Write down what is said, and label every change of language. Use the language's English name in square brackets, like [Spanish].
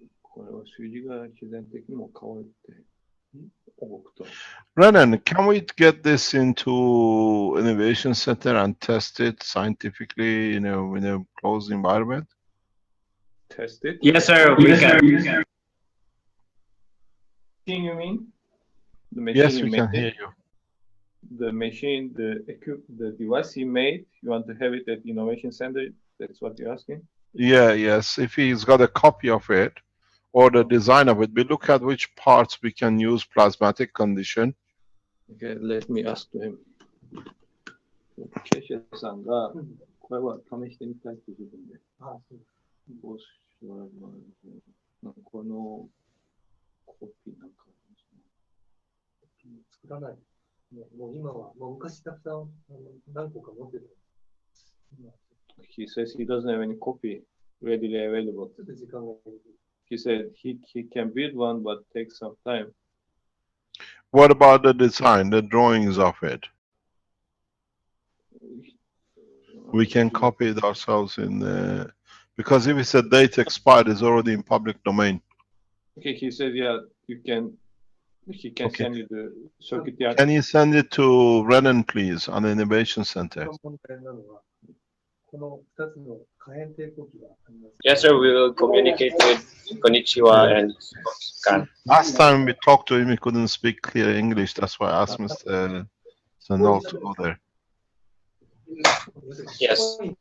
[Japanese] これは数字が自然的にも変わって動くと。 [English] Renan, can we get this into Innovation Center and test it scientifically, in a closed environment? Test it? Yes, sir. We can. Machine, you mean? The machine Yes, you we made? can hear you. The machine, the device he made, you want to have it at Innovation Center? That's what you're asking? Yeah, yes. If he's got a copy of it or the design of it, we look at which parts we can use plasmatic condition. Okay, let me ask to him. [Japanese] ケシェさんが、これは試してみたいって言うんで。あ、そう。どうしようなんかこのコピーなんか作らない。もう今は、もう昔たくさん何個か持ってた。 [English] He says he doesn't have any copy readily available. [Japanese] ちょっと時間がかかる。 [English] He said he can build one, but takes some time. What about the design, the drawings of it? We can copy it ourselves in the, because if it's a date expired, it's already in public domain. Okay, he said, yeah, you can. He can Okay. send you the circuit diagram. Can you send it to Renan, please, on the Innovation Center? [Japanese] 問題なのは、この2つの可変抵抗器があります。 [English] Yes, sir. We will communicate with Konnichiwa and Kan. Last time we talked to him, he couldn't speak clear English. That's why I asked Mr. Sanol to go there. Yes.